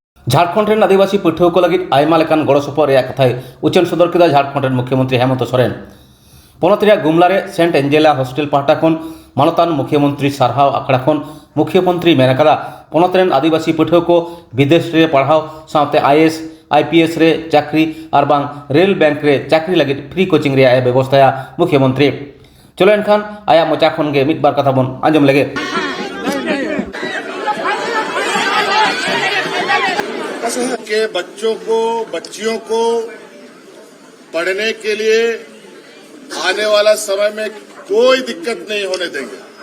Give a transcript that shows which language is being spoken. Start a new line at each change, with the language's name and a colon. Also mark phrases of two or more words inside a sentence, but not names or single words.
Santali: झारखंड आदिवासी पठुआ को लगे आयमा लेकान गड़ सपहद रेया कथाय उचन सदर केदा झारखंड मुख्यमंत्री हेमंत सोरेन। पनत रेया गुमला रे सेंट एंजेला हॉस्टेल पाहटा खन मानतान मुख्यमंत्री सारहाव आखड़ा खन मुख्यमंत्री मेन कदा पनत रेन आदिवासी पठुआ को विदेश रे पढ़ाव साथे आईएएस आईपीएस रे चाकरी और बांग रेल बैंक रे चाकरी लगे
English: free coaching
Santali: रे व्यवस्था मुख्यमंत्री। चलो एनखान आया मोचा खन गे मिद बार कथा बन आंजम लगे।
Hindi: के बच्चों को बच्चियों को पढ़ने के लिए आने वाला समय में कोई दिक्कत नहीं होने देंगे।